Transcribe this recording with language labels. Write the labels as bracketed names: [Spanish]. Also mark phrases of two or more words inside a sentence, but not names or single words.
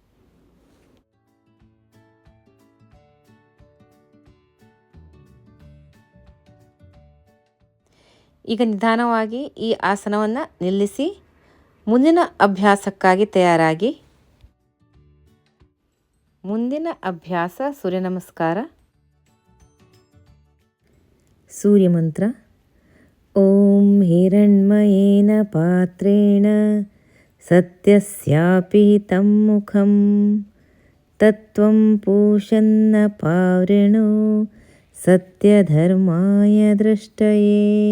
[Kannada] ಈಗ ನಿಧಾನವಾಗಿ ಈ ಆಸನವನ್ನು ನಿಲ್ಲಿಸಿ ಮುಂದಿನ ಅಭ್ಯಾಸಕ್ಕಾಗಿ ತಯಾರಾಗಿ. ಮುಂದಿನ ಅಭ್ಯಾಸ ಸೂರ್ಯ ನಮಸ್ಕಾರ. ಸೂರ್ಯ ಮಂತ್ರ. [Sanskrit] ಓಂ ಹಿರಣ್ಮಯೇನ ಪಾತ್ರೇಣ ಸತ್ಯಸ್ಯಾಪಿ ತಂ ಮುಖಂ ತತ್ವಂ ಪೂಷನ್ನ ಪಾವೃಣೋ ಸತ್ಯಧರ್ಮಾಯ ದೃಷ್ಟಯೇ.